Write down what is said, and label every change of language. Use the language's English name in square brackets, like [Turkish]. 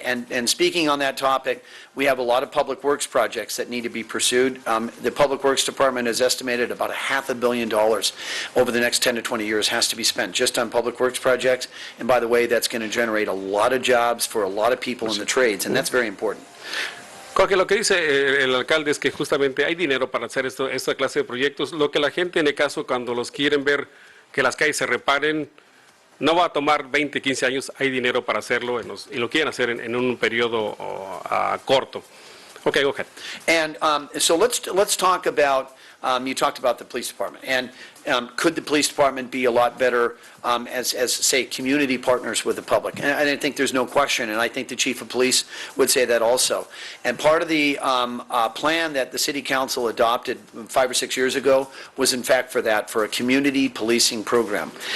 [English] And speaking on that topic, we have a lot of public works projects that need to be pursued. The Public Works Department has estimated about $500 million over the next 10 to 20 years has to be spent just on public works projects. And by the way, that's going to generate a lot of jobs for a lot of people in the trades, and that's very important. [Spanish] Porque lo que dice el alcalde es que justamente hay dinero para hacer esta clase de proyectos. Lo que la gente, en el caso, cuando los quieren ver que las calles se reparen, no va a tomar 20, 15 años, hay dinero para hacerlo y lo quieren hacer en un periodo corto. [English] Okay, go ahead. And so let's talk about, you talked about the police department, and could the police department be a lot better as say, community partners with the public? And I think there's no question, and I think the chief of police would say that also. And part of the plan that the city council adopted 5 or 6 years ago was in fact for a community policing program.